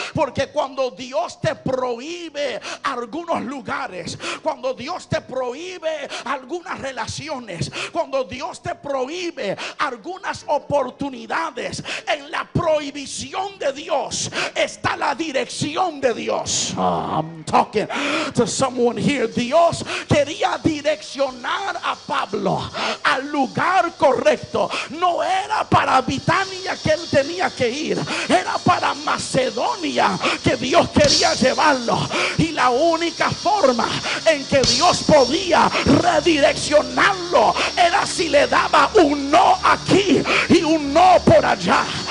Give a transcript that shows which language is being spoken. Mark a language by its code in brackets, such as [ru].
[es] Porque cuando Dios te prohíbe algunos lugares, cuando Dios te prohíbe algunas relaciones, cuando Dios te prohíbe algunas oportunidades, en la prohibición de Dios está la dirección de Dios. [en] I'm talking to someone here. [es] Dios quería direccionar a Pablo al lugar correcto. No era para Betania que él tenía que ir, era para Macedonia que Dios quería llevarlo. Y la única forma en que Dios podía redireccionarlo era si le daba un no aquí y un no por allá.